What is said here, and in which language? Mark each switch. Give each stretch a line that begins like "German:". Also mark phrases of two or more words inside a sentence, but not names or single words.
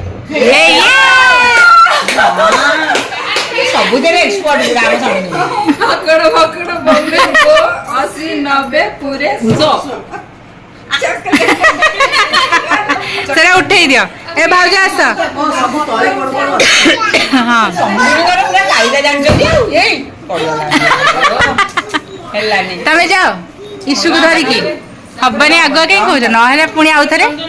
Odia: ସବୁଥିରେ ଏକ୍ସପର୍ଟ ଆମ ସାଙ୍ଗରେ
Hindi: पकड़ो पकड़ो बम्बे को 80 90 पूरे 100
Odia: ସେଟା ଉଠେଇ ଦିଅ ଏ ଭାଉଜ ଆସ ହଁ ପୁରା କାଇଦା ଜାଣିଛନ୍ତି ଆଉ ଏଇ ହେଲାନି ତମେ ଯାଅ ଇସୁକୁ ଧରିକି ହବନି ଆଗୁଆ କାହିଁ କହୁଛ ନହେଲେ ପୁଣି ଆଉ ଥରେ